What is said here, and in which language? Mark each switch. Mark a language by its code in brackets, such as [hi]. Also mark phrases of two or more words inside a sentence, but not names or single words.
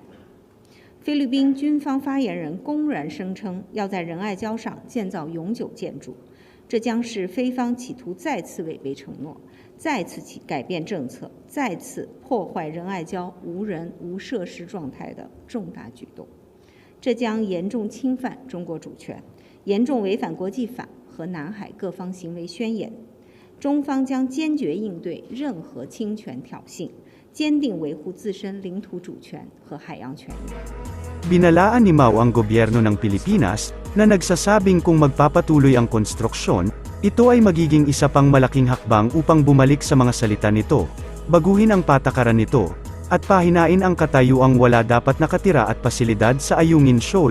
[zh] 菲律宾军方发言人公然声称要在仁爱礁上建造永久建筑，这将是菲方企图再次违背承诺，再次改变政策，再次破坏仁爱礁无人无设施状态的重大举动。这将严重侵犯中国主权，严重违反国际法和南海各方行为宣言。中方将坚决应对任何侵权挑衅，坚定维护自身领土主权和海洋权益。 [tl] Binalaan ni Mao ang gobyerno ng Pilipinas, na nagsasabing kung magpapatuloy ang konstruksyon, ito ay magiging isa pang malaking hakbang upang bumalik sa mga salita nito, baguhin ang patakaran nito, at pahinain ang katayuang wala dapat nakatira at pasilidad sa Ayungin Shoal.